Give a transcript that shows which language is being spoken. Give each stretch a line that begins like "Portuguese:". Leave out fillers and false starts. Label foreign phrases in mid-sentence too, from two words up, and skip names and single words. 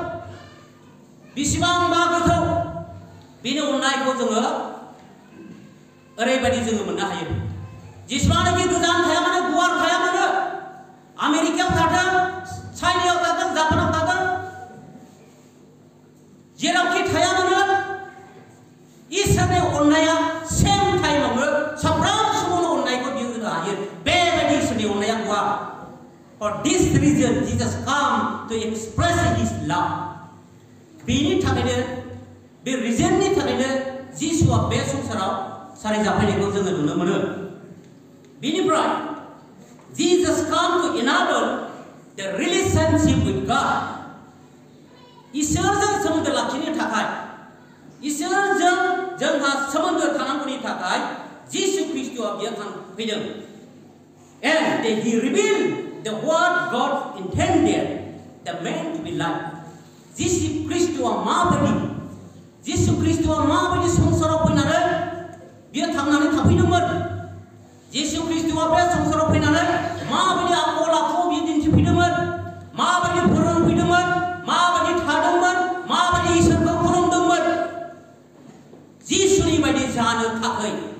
Bodo: बेनि अननायखौ जोङो ओरैबायदि जोङो मोननो हायो जेसेबांनाखि गोजान थाया मानो गुवार थाया मानो आमेरिकायाव थाथों चाइनायाव थाथों जापानाव थाथों जेरावखि थाया मानो इसोरनि अननाया सेम टाइमावनो साफ्रोम सुबुंनो अननायखौ बियो होनो हायो बेबायदि इसोरनि अननाया गुवार
English: For this reason Jesus come to express his love
Bodo: बेनि थाखायनो बे रिजननि थाखायनो जिसुआ बे संसाराव सारि जाफैनायखौ जोङो नुनो मोनो बेनिफ्राय
English: Jesus come to enable the relationship with God
Bodo: इसोरजों सोमोन्दो लाखिनो थाखाय इसोरजों जोंहा सोमोन्दो थानांगौनि थाखाय जिसु ख्रीष्टआ बियो फैदों
English: and he revealed the what God intended the man to be like
Bodo: जिसु ख्रीष्टआ माबायदि संसाराव फैनानै बियो थांनानै थाफैदोंमोन जिसु ख्रीष्टआ बे संसाराव फैनानै माबायदि आखल आखु बियो दिन्थिफैदोंमोन माबायदि फोरोंफैदोंमोन माबायदि थादोंमोन माबायदि इसोरखौ खुलुमदोंमोन जिसुनि बायदि जानो थाखाय